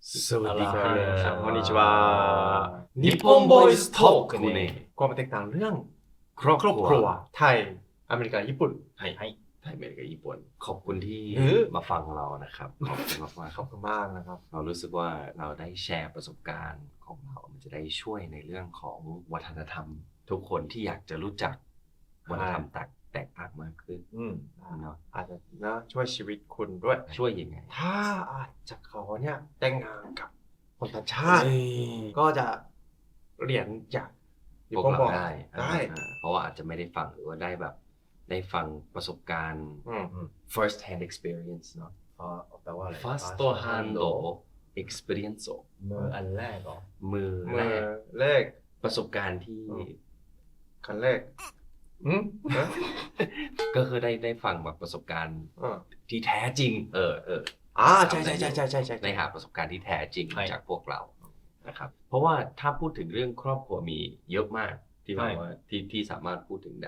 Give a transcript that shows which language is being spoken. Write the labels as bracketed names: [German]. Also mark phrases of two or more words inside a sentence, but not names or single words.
[Thai] สวัสดีครับ [Japanese] こんにちは日本ボイストークね [Thai] ความแตกต่างเรื่อง ครอบ ครอบ ค ค รั รั ว วไทยอเมริกาญี่ปุ่น ไทยอเมริกาญี่ปุ่นขอบคุณที่ หรือ มาฟังเรานะครับขอบคุณมากๆ ขอบคุณมากนะครับ เรารู้สึกว่าเราได้แชร์ประสบการณ์ของเรา มันจะได้ช่วยในเรื่องของวัฒนธรรม ทุกคนที่อยากจะรู้จักวัฒนธรรมแตกต่างมากขึ้นเนาะ อาจจะนะช่วยชีวิตคุณด้วย ช่วยยังไง ถ้าอาจจะเขาเนี่ยแต่งงานกับคนต่างชาติ ก็จะเรียนจาก พวกเราได้ ได้ เพราะว่าอาจจะไม่ได้ฟังหรือว่าได้แบบได้ฟังประสบการณ์ [English] first hand experience [Thai] เนาะ แปลว่าอะไร [English] first hand experience [Thai] มืออันแรกเหรอ มือ มื แร อก แรก ประสบการณ์ที่ คันแรกนะ ก็คือได้ฟังแบบประสบการณ์ อ่า ที่แท้จริง ใช่ ได้หาประสบการณ์ที่แท้จริง ใช่ จากพวกเรานะครับ เพราะว่าถ้าพูดถึงเรื่องครอบครัวมีเยอะมากที่แบบว่าที่สามารถพูดถึงได้